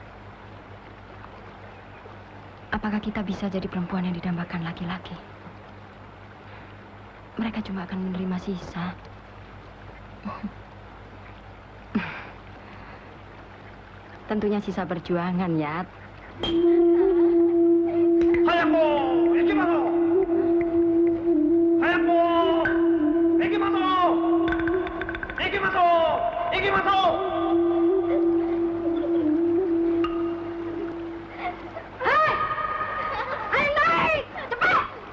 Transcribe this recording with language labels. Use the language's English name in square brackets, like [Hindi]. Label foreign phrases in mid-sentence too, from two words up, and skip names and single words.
[Indonesian] Apakah kita bisa jadi perempuan yang didambakan laki-laki? Mereka cuma akan menerima sisa. Tentunya sisa perjuangan, Yat. Hayako, [Japanese] ikimasu. Hayako, ikimasu. 行きます、行きます. [Indonesian] Ayo naik, cepat.